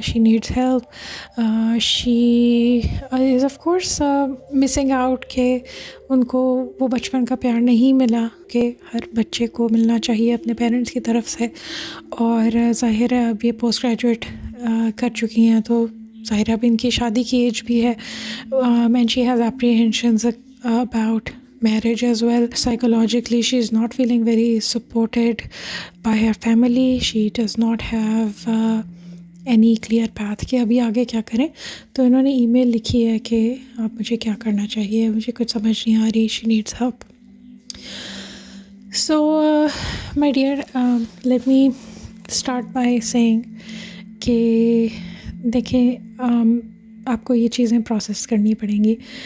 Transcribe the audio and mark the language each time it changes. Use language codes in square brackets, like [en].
[hi] She needs help. She is of course missing out कि उनको वो बचपन का प्यार नहीं मिला कि हर बच्चे को मिलना चाहिए अपने पेरेंट्स की तरफ से। और ज़ाहिर है अब ये पोस्ट ग्रेजुएट कर चुकी हैं, तो ज़ाहिर है अब इनकी शादी की एज भी है। [en] And she has apprehensions about marriage as well. Psychologically she is not feeling very supported by her family. She does not have any clear path कि अभी आगे क्या करें। [hi] तो इन्होंने ईमेल लिखी है कि आप मुझे क्या करना चाहिए, मुझे कुछ समझ नहीं आ रही। [en] she needs help. So my dear, let me start by saying कि देखें, आपको ये चीज़ें प्रोसेस करनी पड़ेंगी।